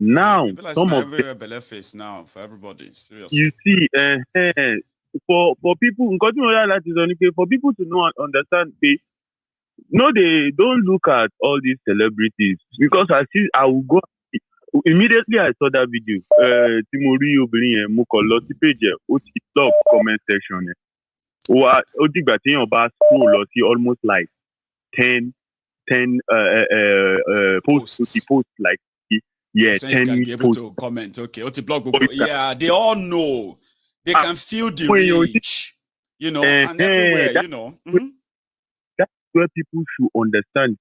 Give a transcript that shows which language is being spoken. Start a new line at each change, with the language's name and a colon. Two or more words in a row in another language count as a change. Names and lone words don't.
English: some of them face now for everybody. Seriously. You see, for people, for people to know and understand, they don't look at all these celebrities because I will go immediately. I saw that video.
Yoruba: Timori obìnrin mo kàn lọ sí page ó ti
English: top comment section
Yoruba: ó dìgbà tí èèyàn bá scroll lọ sí
English: almost like 10 posts like so 10 you can be able posts. to comment. Okay, blog. Yeah, they all know. They can feel the reach, and everywhere, That's where people should understand.